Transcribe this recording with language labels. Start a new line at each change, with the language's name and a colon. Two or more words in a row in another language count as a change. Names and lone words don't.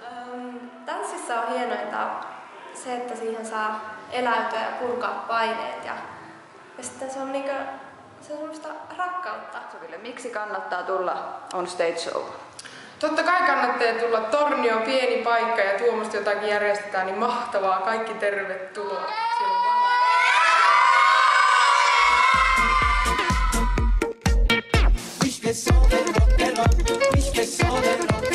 Finnish: Tanssissa on hienointa se, että siihen saa eläytyä ja purkaa paineet ja sitten se on semmoista rakkautta. Ville, miksi kannattaa tulla On Stage Show? Totta kai kannattaa tulla. Tornio on pieni paikka ja tuommoista jotakin järjestetään, niin mahtavaa. Kaikki tervetuloa. Ich que so del rock, ich que so del